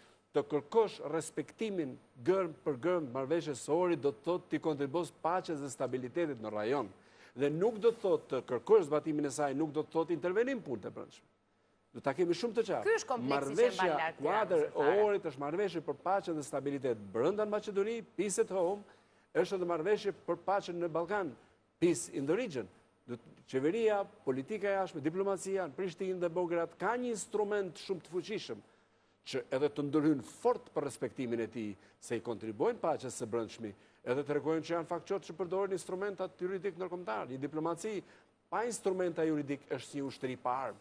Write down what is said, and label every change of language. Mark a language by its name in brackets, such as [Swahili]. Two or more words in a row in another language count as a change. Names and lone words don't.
[Albanian] Të kërkosh respektimin gërm për gërm marrëveshjes së Ohrit do të thotë ti kontribuosh paqes dhe stabilitetit në rajon. Dhe nuk do të thotë të kërkosh zbatimin e saj, nuk do të thotë intervenim punë të brendshme. Do ta kemi shumë të qartë. Ky është kompleksi që mban lart. Marrëveshja Kuadër e Ohrit është marrëveshje për paqe dhe stabilitet brenda në Maqedoni, [English] peace at home, [Albanian] është edhe marrëveshje për paqen në Ballkan, [English] peace in the region. [Albanian] Qeveria, politika e jashtme, diplomacia në Prishtinë dhe Beograd ka një instrument shumë të fuqishëm që edhe të ndërhyjnë fort për respektimin e tij, se i kontribuojnë paqes së brendshme, edhe tregojnë që janë faktorë që përdorin instrumentat juridik ndërkombëtar. Një diplomaci pa instrumenta juridik është një ushtri pa armë.